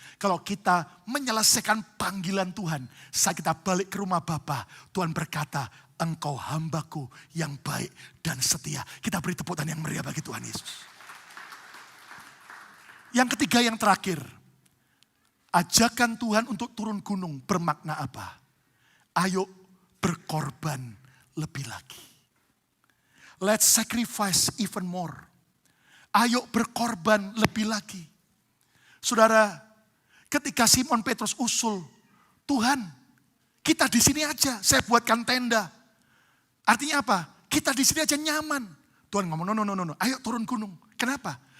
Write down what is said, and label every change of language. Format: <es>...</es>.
<id>Kalau kita menyelesaikan panggilan Tuhan, saat kita balik ke rumah Bapa, Tuhan berkata, engkau hambaku yang baik dan setia. Kita beri tepuk tangan yang meriah bagi Tuhan Yesus. Yang ketiga, yang terakhir. Ajakan Tuhan untuk turun gunung bermakna apa? Ayo berkorban lebih lagi.</id> <en>Let's sacrifice even more.</en> <id>Ayo berkorban lebih lagi. Saudara, ketika Simon Petrus usul, Tuhan, kita di sini aja, saya buatkan tenda. Artinya apa? Kita di sini aja nyaman. Tuhan ngomong, no, ayo turun gunung. Kenapa?</id>